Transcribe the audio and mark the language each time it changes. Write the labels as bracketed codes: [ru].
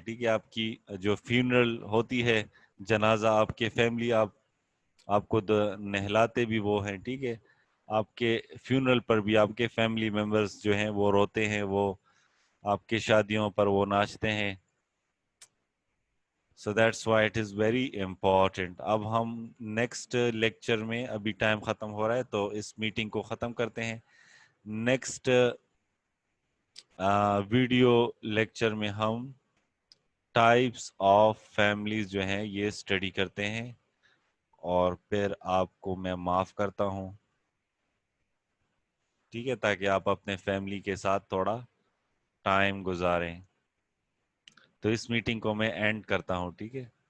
[ur] ٹھیک ہے, آپ کی جو فیونرل ہوتی ہے, جنازہ, آپ کے فیملی آپ کو نہلاتے بھی وہ ہیں. ٹھیک ہے, آپ کے فیونرل پر بھی آپ کے فیملی ممبرز جو ہیں وہ روتے ہیں, وہ آپ کی شادیوں پر وہ ناچتے ہیں. [en] So that's why it is very important. [ur] اب ہم نیکسٹ لیکچر میں, ابھی ٹائم ختم ہو رہا ہے تو اس میٹنگ کو ختم کرتے ہیں. نیکسٹ ویڈیو لیکچر میں ہم ٹائپس آف فیملیز جو ہیں یہ اسٹڈی کرتے ہیں, اور پھر آپ کو میں معاف کرتا ہوں, ٹھیک ہے, تاکہ آپ اپنے فیملی کے ساتھ تھوڑا ٹائم گزاریں. تو اس میٹنگ کو میں اینڈ کرتا ہوں, ٹھیک ہے.